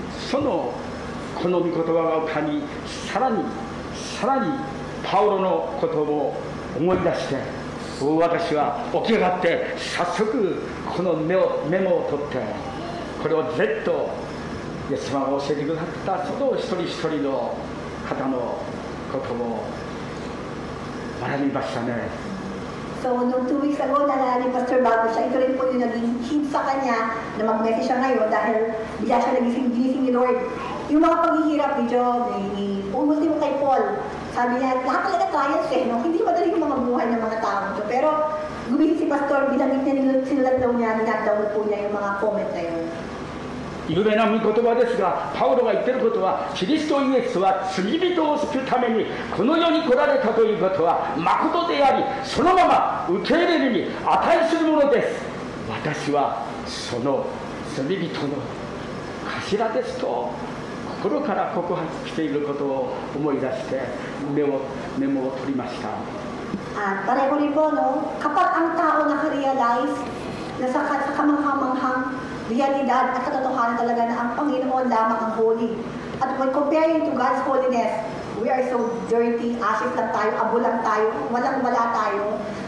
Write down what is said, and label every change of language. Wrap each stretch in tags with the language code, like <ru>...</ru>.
<ja>そのこの御言葉が浮かびさらにパウロのことを思い出して私は起き上がって早速このメモを取ってこれをずっとイエス様が教えてくださったその一人一人の方のことを学びましたね。</ja> <tl>So, nung 2 weeks ago, naalala ni Pastor Bago siya, ito rin po yung naging hint sa kanya na mag-message siya ngayon dahil bigla siya ginising ni Lord. Yung mga paghihirap ni Job, ultimo kay Paul, sabi niya, lahat talaga trials no? Hindi madali yung mga buhay ng mga tao ito. Pero, gumising si Pastor, binanggit niya, sinulat daw niya, nag-download po niya yung mga comment na yun.</tl> <ja>有名な御言葉ですがパウロが言っていることはキリストイエスは罪人を救うためにこの世に来られたということは誠でありそのまま受け入れるに値するものです。私はその罪人の頭ですと心から告白していることを思い出してメモを取りました。</ja> <tl>Pareho rin po, no? Kapag ang tao nakarealize na sa kamanghamanghang realidad at katotohanan talaga na ang Panginoon lamang ang holy.</tl> <en>At when comparing to God's holiness, we are so dirty, ashes</en> <tl>lang tayo, abo lang tayo, walang-wala tayo.</tl>